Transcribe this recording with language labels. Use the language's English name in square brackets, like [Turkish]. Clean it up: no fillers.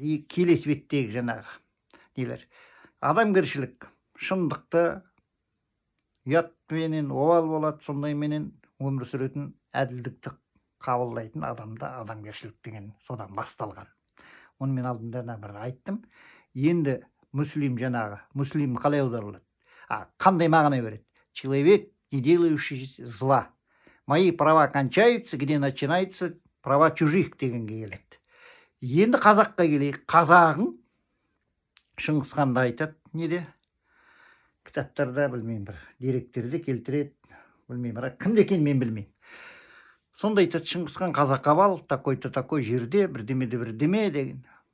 [Kazakh] Келесі беттегі жаңағы нелер. Адамгершілік, шындықты, ұятменен обал болады, сондай менен өмір сүретін, әділдікті қабылдайтын адамда адамгершілік деген содан басталған. Оны мен алдында бір айттым. Енді муслим жаңағы, муслим қалай аударылады? Қандай мағына береді? [Russian] Человек, не делающий зла. Мои права кончаются, где начинаются права чужих [Kazakh] дегенге келеді. Енді қазаққа келейік. Қазағың Шыңғысханды айтады, неде? Кітаптарда білмеймін, бір деректерде келтіреді, білмеймін, кімде екен мен білмеймін. Сонда айтады, Шыңғысхан қазаққа бал, [Russian] такой-то такой [Kazakh] жерде, бірдеме деген.